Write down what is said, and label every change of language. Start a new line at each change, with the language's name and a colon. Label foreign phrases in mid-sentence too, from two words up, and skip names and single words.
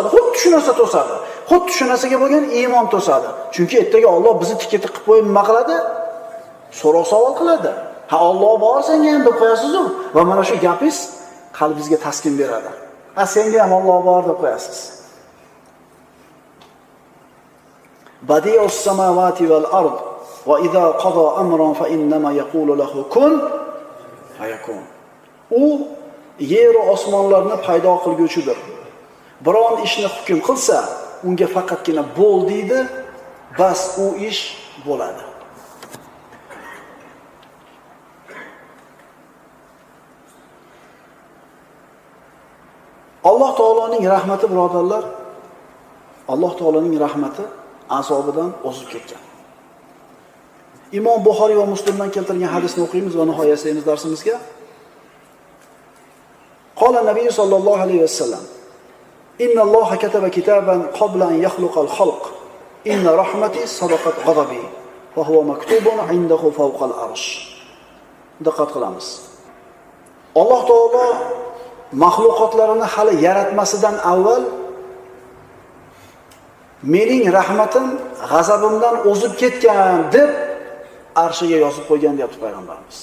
Uzbek: Xuddi shu narsa to'sadi. Xuddi shu narsaga bo'lgan iymon to'sadi. Chunki ertaga Alloh bizni tikka qilib qo'yib nima qiladi? So'roq savol qiladi. Ha, Alloh bor senga ham deb qo'yasiz-ku va mana shu gapingiz qalbingizga taskin beradi. Ha, senga ham Alloh bor deb qo'yasiz.
Arabic: بديع السماوات والأرض وإذا قضى أمرا فإنما يقول له كن فيكون.
Uzbek: U yer va osmonlarni paydo qilguvchidir. Biron ishni hukm qilsa, unga faqatgina bo'l deydi, bas u ish bo'ladi. Alloh taoloning rahmati birodarlar, Alloh taoloning rahmati azobidan o'zib ketgan. Imom Buxoriy va Muslimdan keltirilgan hadisni o'qiymiz va nihoyasimiz darsimizga.
Arabic: قال النبي صلى الله عليه وسلم: "إن الله كتب كتابا قبل أن يخلق الخلق. إن رحمتي سبقت غضبي فهو مكتوب عنده فوق العرش."
Uzbek: Diqqat qilamiz. Alloh taolo mahluqotlarini hali yaratmasidan avval mening rahmatim g'azabimdan o'zib ketgan deb arshiga yozib qo'ygan deyapti payg'ambarimiz.